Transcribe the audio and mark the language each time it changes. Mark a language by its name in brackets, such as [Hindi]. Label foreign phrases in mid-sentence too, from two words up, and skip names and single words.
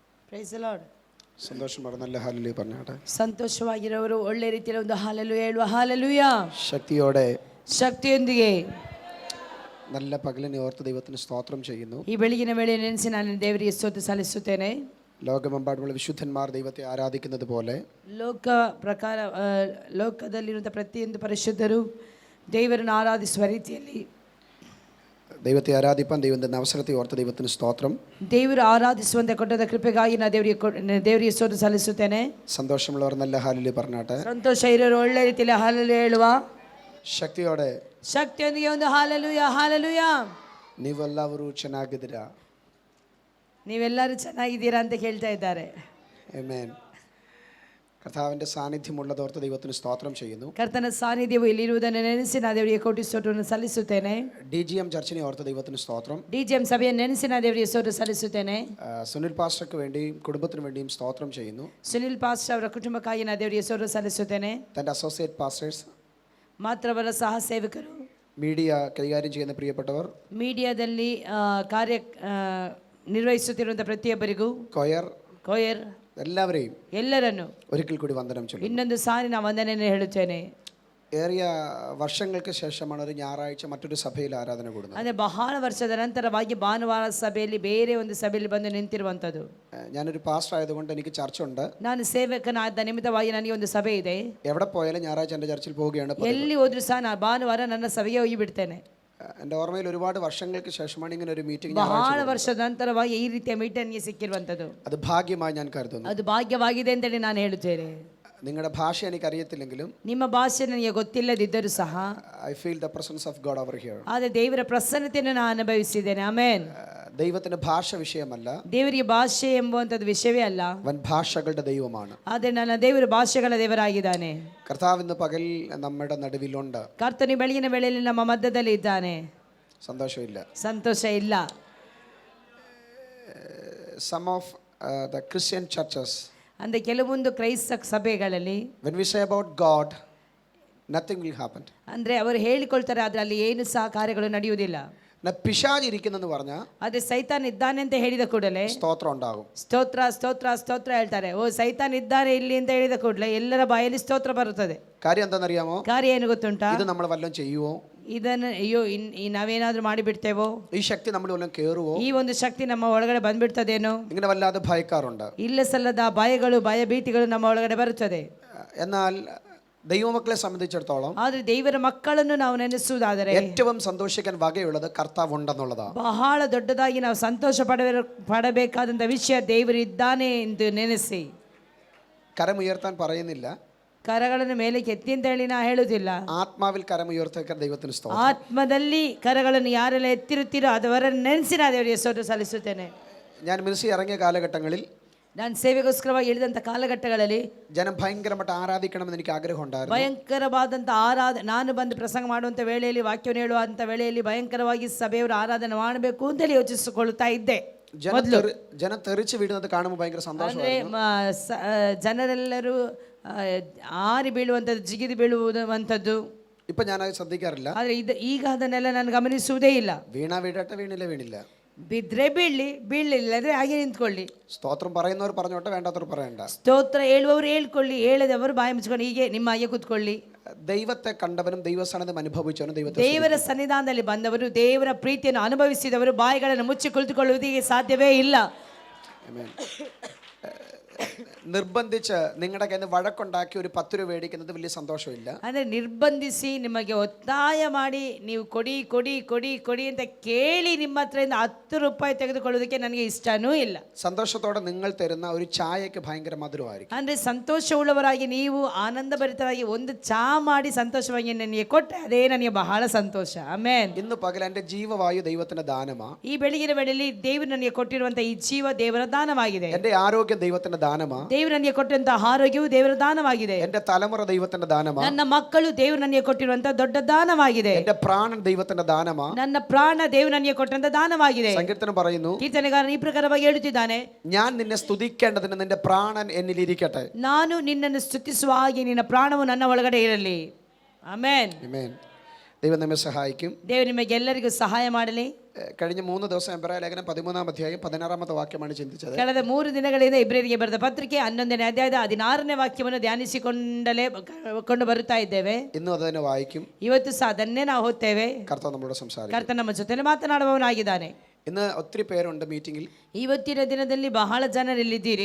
[English] Praise the Lord. [Malayalam] ಸಂತೋಷ നല്ല ഹല്ലേലൂയ പറഞ്ഞാട്ടെ. [Kannada] ಸಂತೋಷವಾಗಿರೋರು ಒಳ್ಳೆ ರೀತಿಯಲ್ಲಿ ಒಂದು ಹಾಲೆಲೂಯ ಹೇಳುವ ಹಾಲೆಲೂಯ. [Malayalam] ശക്തിയോടെ [Kannada] ಶಕ್ತಿಯೊಂದಿಗೆ [Malayalam] നല്ല പകലിനെ ഓർത്ത് ദൈവത്തിന് സ്തോത്രം ചെയ്യുന്നു. [Kannada] ಈ ಬೆಳಗಿನ ವೇಳೆ ನೆನೆಸಿ ನಾನು ದೇವರಿಗೆ ಸ್ತೋತ್ರ ಸಲ್ಲಿಸುತ್ತೇನೆ. [Malayalam] ലോകമെമ്പാടുമുള്ള വിശുദ്ധന്മാർ ദൈവത്തെ ആരാധിക്കുന്നത് പോലെ [Kannada] ಲೋಕದಲ್ಲಿರುವಂಥ ಪ್ರತಿಯೊಂದು ಪರಿಶುದ್ಧರು ದೇವರನ್ನು ಆರಾಧಿಸುವ ರೀತಿಯಲ್ಲಿ [Malayalam] ദൈവത്തെ ആരാധിപ്പാൻ ദൈവം തന്ന അവസരത്തെ ഓർത്ത് ദൈവത്തിന് സ്തോത്രം. [Kannada] ದೇವರು ಆರಾಧಿಸುವಂತೆ ಕೊಟ್ಟದ ಕೃಪೆಗಾಗಿ ನಾನು ದೇವರಿಗೆ ಸ್ತೋತ್ರ ಸಲ್ಲಿಸುತ್ತೇನೆ. [Malayalam] സന്തോഷമുള്ളവർ നല്ല ഹല്ലേലൂയ പറഞ്ഞാട്ടെ. [Kannada] ಸಂತೋಷ ಇರೋರು ಒಳ್ಳೆ ರೀತಿಯಲ್ಲಿ ಹಾಲೆಲೂಯ ಹೇಳುವ. [Malayalam] ಶಕ್ತಿಯೋടെ [Kannada] ಶಕ್ತಿಯೊಂದಿಗೆ ಒಂದು ಹಾಲೆಲೂಯ ಹಾಲೆಲೂಯ. ನೀವೆಲ್ಲರೂ ಚೆನ್ನಾಗಿದ್ದೀರಾ? ನೀವೆಲ್ಲರೂ ಚೆನ್ನಾಗಿದ್ದೀರಾ ಅಂತ ಕೇಳ್ತಾ ಇದ್ದಾರೆ. ಆಮೆನ್. [Malayalam] കർത്താവിന്റെ സാന്നിധ്യമുള്ളതോർത്ത് ദൈവത്തിന് സ്തോത്രം ചെയ്യുന്നു. [Kannada] ಕರ್ತನ ಸಾನ್ನಿಧ್ಯವು ಇಲ್ಲಿರುವುದನ್ನು ನೆನೆಸಿ ನಾನು ದೇವರಿಗೆ ಕೋಟಿ ಸ್ತೋತ್ರವನ್ನು ಸಲ್ಲಿಸುತ್ತೇನೆ. [Malayalam] ഡിജിഎം ചർച്ചിനെ ഓർത്ത് ദൈവത്തിന് സ്തോത്രം. [Kannada] ഡിജിഎം സഭയെ ನೆನೆಸಿ ನಾನು ದೇವರಿಗೆ ಸ್ತೋತ್ರ ಸಲ್ಲಿಸುತ್ತೇನೆ. [Malayalam] സുനിൽ പാസ്റ്റർക്ക് വേണ്ടിയും കുടുംബത്തിന് വേണ്ടിയും സ്തോത്രം ചെയ്യുന്നു. [Kannada] ಸುನಿಲ್ ಪಾಸ್ಟರ್ ಅವರ ಕುಟುಂಬಕ್ಕಾಗಿ ನಾನು ದೇವರಿಗೆ ಸ್ತೋತ್ರ ಸಲ್ಲಿಸುತ್ತೇನೆ. [Malayalam] തന്റെ [English] associate pastors [Kannada] ಮಾತ್ರವಲ್ಲ, ಸಹ ಸೇವಕರು, [Malayalam] മീഡിയ കൈകാര്യം ചെയ്യുന്ന പ്രിയപ്പെട്ടവർ, [Kannada] ಮೀಡಿಯಾದಲ್ಲಿ ಕಾರ್ಯ ನಿರ್ವಹಿಸುತ್ತಿರುವಂಥ ಪ್ರತಿಯೊಬ್ಬರಿಗೂ, ಕೊಯರ್ ಎಲ್ಲರನ್ನು [Malayalam] ഒരിക്കൽ കൂടി വന്ദനം ചൊല്ലുന്നു. [Kannada] ಇನ್ನೊಂದು ಸಾರಿ ನಾನು ವಂದನೆಯನ್ನು ಹೇಳುತ್ತೇನೆ. [Malayalam] ഏറിയ വർഷങ്ങൾക്ക് ശേഷമാണ് ഒരു ഞായറാഴ്ച മറ്റൊരു സഭയിൽ ആരാധന കൂടുന്നത്. [Kannada] ಅಂದರೆ ಬಹಳ ವರ್ಷದ ನಂತರವಾಗಿ ಭಾನುವಾರ ಸಭೆಯಲ್ಲಿ ಬೇರೆ ಒಂದು ಸಭೆಯಲ್ಲಿ ಬಂದು ನಿಂತಿರುವಂಥದ್ದು. [Malayalam] ഞാനൊരു പാസ്റ്റർ ആയതുകൊണ്ട് എനിക്ക് ചർച്ച ഉണ്ട്. [Kannada] ನಾನು ಸೇವಕನಾದ ನಿಮಿತ್ತವಾಗಿ ನನಗೆ ಒಂದು ಸಭೆ ಇದೆ. [Malayalam] എവിടെ പോയാലും ഞായറാഴ്ച എൻ്റെ ചർച്ചിൽ പോവുകയാണ്. [Kannada] ಎಲ್ಲಿ ಹೋದ್ರೂ ಸಹ ನಾನು ಭಾನುವಾರ ನನ್ನ ಸಭೆಗೆ ಹೋಗಿ ಬಿಡ್ತೇನೆ. [Malayalam] എൻ്റെ ഓർമ്മയിൽ ഒരുപാട് വർഷങ്ങൾക്ക് ശേഷമാണ് ഇങ്ങനെ ഒരു മീറ്റിംഗ് [Kannada] ಬಹಳ ವರ್ಷದ ನಂತರವಾಗಿ ಈ ರೀತಿಯ ಮೀಟಿಂಗ್ ಸಿಕ್ಕಿರುವಂಥದ್ದು. [Malayalam] അത് ഭാഗ്യമായി ഞാൻ കരുതുന്നു. [Kannada] ಅದು ಭಾಗ್ಯವಾಗಿದೆ ಅಂತೇಳಿ ನಾನು ಹೇಳುತ್ತೇನೆ. [Malayalam] നിങ്ങളുടെ ഭാഷ എനിക്ക് അറിയത്തില്ലെങ്കിലും, [Kannada] ನಿಮ್ಮ ಭಾಷೆ ನನಗೆ ಗೊತ್ತಿಲ್ಲದಿದ್ದರೂ ಸಹ [English] I feel the presence of God over here. [Kannada] ಆದರೆ ದೇವರ ಪ್ರಸನ್ನತೆಯನ್ನು ನಾನು ಅನುಭವಿಸಿದ್ದೇನೆ. ಆಮೆನ್. [Malayalam] ദൈവത്തിന് ഭാഷ വിഷയമല്ല, [Kannada] ದೇವರಿಗೆ ಭಾಷೆ ಎಂಬುವಂಥದ್ದು ವಿಷಯವೇ ಅಲ್ಲ, [Malayalam] അവൻ ഭാഷകളുടെ ദൈവമാണ്. [Kannada] ಆದರೆ ನನ್ನ ದೇವರು ಭಾಷೆಗಳ ದೇವರಾಗಿದ್ದಾನೆ. [Malayalam] കർത്താവ് ഇന്ന് പകൽ നമ്മുടെ നടുവിലുണ്ട്. [Kannada] ಕರ್ತನು ಬೆಳಗಿನ ವೇಳೆಯಲ್ಲಿ ನಮ್ಮ ಮಧ್ಯದಲ್ಲಿ ಇದ್ದಾನೆ. [Malayalam] സന്തോഷമില്ല, [Kannada] ಸಂತೋಷ ಇಲ್ಲ. [English] some of the Christian churches, [Kannada] ಅಂದರೆ ಕೆಲವೊಂದು ಕ್ರೈಸ್ತ ಸಭೆಗಳಲ್ಲಿ [English] when we say about God, nothing will happen. [Kannada] ಅಂದರೆ ಅವರು ಹೇಳಿಕೊಳ್ತಾರೆ, ಆದರೆ ಅಲ್ಲಿ ಏನು ಸಹ ಕಾರ್ಯಗಳು ನಡೆಯುವುದಿಲ್ಲ. [Malayalam] പിശാച് ഇരിക്കുന്നെന്ന് പറഞ്ഞാൽ [Kannada] ಅದೇ ಸೈತಾನ್ ಇದ್ದಾನೆ ಅಂತ ಹೇಳಿದ ಕೂಡಲೇ [Malayalam] സ്തോത്രം ഉണ്ടാകും. [Kannada] ಸ್ತೋತ್ರ ಸ್ತೋತ್ರ ಸ್ತೋತ್ರ ಹೇಳ್ತಾರೆ. ಓ ಸೈತಾನ್ ಇದ್ದಾನೆ ಇಲ್ಲಿ ಅಂತ ಹೇಳಿದ ಕೂಡಲೇ ಎಲ್ಲರ ಬಾಯಲ್ಲಿ ಸ್ತೋತ್ರ ಬರುತ್ತದೆ. [Malayalam] കാര്യം എന്താണെന്നറിയാമോ? [Kannada] ಕಾರ್ಯ ಏನು ಗೊತ್ತುಂಟಾ? [Malayalam] ഇത് നമ്മൾ വല്ലതും ചെയ്യുവോ? [Kannada] ಇದನ್ನು ಅಯ್ಯೋ ನಾವೇನಾದ್ರೂ ಮಾಡಿಬಿಡ್ತೇವೋ, [Malayalam] ഈ ശക്തി നമ്മൾ വല്ലതും കേറുവോ, [Kannada] ಈ ಒಂದು ಶಕ್ತಿ ನಮ್ಮ ಒಳಗಡೆ ಬಂದ್ಬಿಡ್ತದೇನೋ, [Malayalam] ഇങ്ങനെ വല്ലാതെ ഭയക്കാറുണ്ട്. [Kannada] ಇಲ್ಲ ಸಲ್ಲದ ಭಯಗಳು ಭಯ ಭೀತಿಗಳು ನಮ್ಮ ಒಳಗಡೆ ಬರುತ್ತದೆ. [Malayalam] എന്നാൽ ദൈവമക്കളെ സംബന്ധിച്ചിടത്തോളം, [Kannada] ಆದ್ರೆ ದೇವರ ಮಕ್ಕಳನ್ನು ನಾವು ನೆನೆಸುವುದಾದರೆ [Malayalam] ഏറ്റവും സന്തോഷിക്കാൻ വകയുള്ളത് കർത്താവ് ഉണ്ടെന്നുള്ളതാണ്. [Kannada] ಬಹಳ ದೊಡ್ಡದಾಗಿ ನಾವು ಸಂತೋಷ ಪಡಬೇಕಾದಂತ ವಿಷಯ ದೇವರು ಇದ್ದಾನೆ ಎಂದು ನೆನೆಸಿ. [Malayalam] കരമുയർത്താൻ പറയുന്നില്ല, [Kannada] ಕರಗಳನ್ನು ಮೇಲೆ ಎತ್ತಿ ಅಂತ ಹೇಳಿ ನಾ ಹೇಳುವುದಿಲ್ಲ. [Malayalam] ആത്മാവിൽ കരമുയർത്താൻ ദൈവത്തിന് സ്തോത്രം. [Kannada] ಆತ್ಮದಲ್ಲಿ ಕರಗಳನ್ನು ಯಾರೆಲ್ಲ ಎತ್ತಿರುತ್ತೀರೋ ಅದವರನ್ನು ನೆನೆಸಿ ನಾನು ದೇವರಿಗೆ ಸ್ತೋತ್ರ ಸಲ್ಲಿಸುತ್ತೇನೆ. [Malayalam] ഞാൻ മിനിസ്ട്രി ഇറങ്ങിയ കാലഘട്ടങ്ങളിൽ, [Kannada] ನಾನು ಸೇವೆಗೋಸ್ಕರವಾಗಿ ಇಳಿದಂಥ ಕಾಲಘಟ್ಟಗಳಲ್ಲಿ [Malayalam] ജനം ഭയങ്കരമായിട്ട് ആരാധിക്കണമെന്ന് എനിക്ക് ആഗ്രഹം ഉണ്ടായിരുന്നു. [Kannada] ಭಯಂಕರವಾದಂಥ ನಾನು ಬಂದು ಪ್ರಸಂಗ ಮಾಡುವಂಥ ವೇಳೆಯಲ್ಲಿ, ವಾಕ್ಯವನ್ನು ಹೇಳುವಂಥ ವೇಳೆಯಲ್ಲಿ ಭಯಂಕರವಾಗಿ ಸಭೆಯವರು ಆರಾಧನೆ ಮಾಡಬೇಕು ಅಂತೇಳಿ ಯೋಚಿಸಿಕೊಳ್ತಾ ಇದ್ದೆ. [Malayalam] ജനം തെറിച്ച് വീഴുന്നത് കാണുമ്പോൾ ഭയങ്കര സന്തോഷമായിരുന്നു. [Kannada] ಜನರೆಲ್ಲರೂ ಆರಿ ಬೀಳುವಂಥದ್ದು, ಜಿಗಿದು ಬೀಳುವಂಥದ್ದು. [Malayalam] ഇപ്പൊ ഞാൻ അത് ശ്രദ്ധിക്കാറില്ല. [Kannada] ಆದರೆ ಈಗ ಅದನ್ನೆಲ್ಲ ನಾನು ಗಮನಿಸುವುದೇ ಇಲ್ಲ. [Malayalam] വീണട്ടെ, വീണില്ല. [Kannada] ಬಿದ್ರೆ ಬೀಳಲಿಲ್ಲ ಅಂದ್ರೆ ಹಾಗೆ ನಿಂತ್ಕೊಳ್ಳಿ. [Malayalam] സ്തോത്രം പറയുന്നവർ പറഞ്ഞോട്ടെ, വേണ്ടാത്തവർ പറയണ്ട. [Kannada] ಸ್ತೋತ್ರ ಹೇಳುವವರು ಹೇಳ್ಕೊಳ್ಳಿ, ಹೇಳದವರು ಬಾಯಿ ಮುಚ್ಕೊಂಡು ಹೀಗೆ ನಿಮ್ಮ ಹಾಗೆ ಕೂತ್ಕೊಳ್ಳಿ. [Malayalam] ദൈവത്തെ കണ്ടവനും ദൈവസാന്നിധ്യം അനുഭവിച്ചവനും [Kannada] ದೇವರ ಸನ್ನಿಧಾನದಲ್ಲಿ ಬಂದವರು, ದೇವರ ಪ್ರೀತಿಯನ್ನು ಅನುಭವಿಸಿದವರು ಬಾಯಿಗಳನ್ನು ಮುಚ್ಚಿ ಕುಳಿತುಕೊಳ್ಳುವುದಕ್ಕೆ ಸಾಧ್ಯವೇ ಇಲ್ಲ. [Malayalam] നിർബന്ധിച്ച് നിങ്ങളുടെ കയ്യിൽ നിന്ന് വഴക്കുണ്ടാക്കി ഒരു 10 രൂപ മേടിക്കുന്നത് വലിയ സന്തോഷമില്ല. [Kannada] ಅಂದರೆ ನಿರ್ಬಂಧಿಸಿ ನಿಮಗೆ ಒತ್ತಾಯ ಮಾಡಿ ನೀವು ಕೊಡಿ ಕೊಡಿ ಕೊಡಿ ಕೊಡಿ ಅಂತ ಕೇಳಿ ನಿಮ್ಮ ಹತ್ರದಿಂದ 10 ರೂಪಾಯಿ ತೆಗೆದುಕೊಳ್ಳುವುದಕ್ಕೆ ನನಗೆ ಇಷ್ಟನೂ ಇಲ್ಲ. [Malayalam] സന്തോഷത്തോടെ നിങ്ങൾ തരുന്ന ഒരു ചായക്ക് ഭയങ്കര മധുരമായിരിക്കും. [Kannada] ಅಂದರೆ ಸಂತೋಷವುಳ್ಳವರಾಗಿ ನೀವು ಆನಂದಭರಿತರಾಗಿ ಒಂದು ಚಾ ಮಾಡಿ ಸಂತೋಷವಾಗಿ ನನಗೆ ಕೊಟ್ಟರೆ ಅದೇ ನನಗೆ ಬಹಳ ಸಂತೋಷ. ಆಮೆನ್. [Malayalam] ഇന്ന് പകൽ എൻ്റെ ജീവവായു ദൈവത്തിന്റെ ദാനമാണ്. [Kannada] ಈ ಬೆಳಗಿನ ವೇಳೆಯಲ್ಲಿ ದೇವರು ನನಗೆ ಕೊಟ್ಟಿರುವಂತ ಈ ಜೀವ ದೇವರ ದಾನವಾಗಿದೆ. [Malayalam] എൻ്റെ ആരോഗ്യം ദൈവത്തിന്റെ ദാനമാണ്. [Kannada] ದೇವರು ನನಗೆ ಕೊಟ್ಟಂತಹ ಆರೋಗ್ಯವು ದೇವರ ದಾನವಾಗಿದೆ. [Malayalam] എൻ്റെ തലമുറ ദൈവത്തിന്റെ ദാനമാണ്. [Kannada] ನನ್ನ ಮಕ್ಕಳು ದೇವರು ನನಗೆ ಕೊಟ್ಟಿರುವಂತಹ ದೊಡ್ಡ ದಾನವಾಗಿದೆ. [Malayalam] എൻ്റെ പ്രാണൻ ദൈവത്തിന്റെ ദാനമാണ്. [Kannada] ನನ್ನ ಪ್ರಾಣ ದೇವರು ನನಗೆ ಕೊಟ್ಟಂತಹ ದಾನವಾಗಿದೆ. [Malayalam] സങ്കീർത്തനം പറയുന്നു, [Kannada] ಕೀರ್ತನೆಗಾರನು ಈ ಪ್ರಕಾರವಾಗಿ ಹೇಳುತ್ತಿದ್ದಾನೆ, [Malayalam] ഞാൻ നിന്നെ സ്തുതിക്കേണ്ടതിന് നിന്റെ പ്രാണൻ എന്നിൽ ഇരിക്കട്ടെ. [Kannada] ನಾನು ನಿನ್ನನ್ನು ಸ್ತುತಿಸುವ ಹಾಗೆ ನಿನ್ನ ಪ್ರಾಣವು ನನ್ನ ಒಳಗಡೆ ಇರಲಿ. ಆಮೆನ್. ಆಮೆನ್. [Malayalam] ദൈവം നമ്മെ സഹായിക്കും. [Kannada] ದೇವರು ನಿಮಗೆ ಎಲ್ಲರಿಗೂ ಸಹಾಯ ಮಾಡಲಿ. [Malayalam] കഴിഞ്ഞ 3 ദിവസം എബ്രായ ലേഖനം 13-ാം അധ്യായം 16-ാമത്തെ വാക്യമാണ് ചിന്തിച്ചത്. [Kannada] ಕಳೆದ 3 ದಿನಗಳಿಂದ ಇಬ್ರಿಯರಿಗೆ ಬರೆದ ಪತ್ರಿಕೆ 11ನೇ ಅಧ್ಯಾಯದ 16ನೇ ವಾಕ್ಯವನ್ನು ಕೊಂಡು ಬರುತ್ತಾ ಇದ್ದೇವೆ. [Malayalam] ഇന്നും അത് തന്നെ വായിക്കും. [Kannada] ಇವತ್ತು ಸಹ ಅದನ್ನೇ ನಾವು ಓದ್ತೇವೆ. [Malayalam] കർത്താവ് നമ്മളോട് സംസാരിക്കും. [Kannada] ಕರ್ತನ ನಮ್ಮ ಜೊತೆ ಮಾತನಾಡುವವನಾಗಿದ್ದಾನೆ. [Malayalam] ഇന്ന് ഒത്തിരി പേരുണ്ട് മീറ്റിംഗിൽ. [Kannada] ಇವತ್ತಿನ ದಿನದಲ್ಲಿ ಬಹಳ ಜನರಿಲ್ಲಿದ್ದೀರಿ.